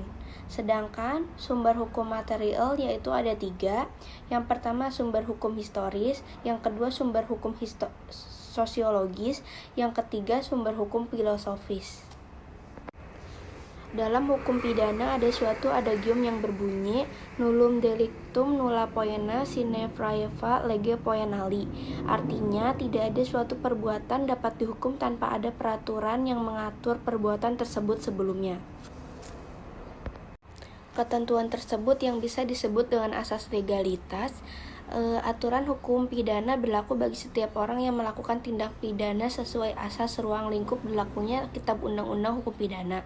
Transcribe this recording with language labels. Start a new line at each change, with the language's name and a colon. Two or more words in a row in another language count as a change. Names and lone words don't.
Indonesian: Sedangkan sumber hukum material yaitu ada 3. Yang pertama sumber hukum historis, yang kedua sumber hukum sosiologis, yang ketiga sumber hukum filosofis. Dalam hukum pidana ada suatu adagium yang berbunyi
Latin: nullum delictum nulla poena sine praeva lege poenali.
Indonesian: Artinya tidak ada suatu perbuatan dapat dihukum tanpa ada peraturan yang mengatur perbuatan tersebut sebelumnya. Ketentuan tersebut yang bisa disebut dengan asas legalitas. Aturan hukum pidana berlaku bagi setiap orang yang melakukan tindak pidana sesuai asas ruang lingkup berlakunya Kitab Undang-Undang Hukum Pidana.